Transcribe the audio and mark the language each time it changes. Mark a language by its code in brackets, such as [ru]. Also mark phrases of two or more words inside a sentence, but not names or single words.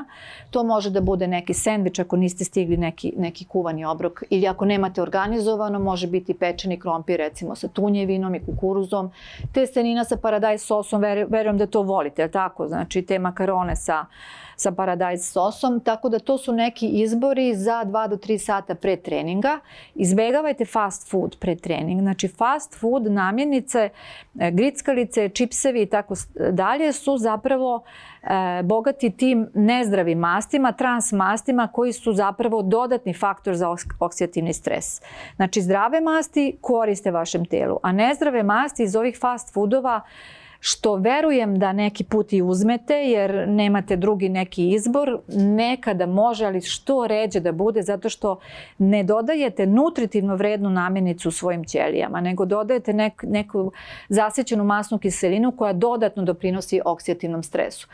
[sr] To može da bude neki sendvič ako niste stigli neki kuvani obrok ili ako nemate organizovano, može biti pečeni krompir recimo sa tunjevinom i kukuruzom. Testenina sa paradajz sosom, verujem da to volite, je tako? Znači te makarone sa paradajz sosom, tako da to su neki izbori za 2 do 3 sata pre treninga. Izbegavajte [en] fast food [sr] pre treninga. [en] Znači fast food, [sr] namirnice, grickalice, čipsevi i tako dalje su zapravo bogati tim nezdravim mastima, trans mastima koji su zapravo dodatni faktor za oksidativni stres. Znači zdrave masti koriste vašem telu, a nezdrave masti iz ovih [en] fast foodova, [sr] što verujem da neki put i uzmete jer nemate drugi neki izbor, nekada može, ali što ređe da bude, zato što ne dodajete nutritivno vrednu namirnicu u svojim ćelijama, nego dodajete neku zasićenu masnu kiselinu koja dodatno doprinosi oksidativnom stresu.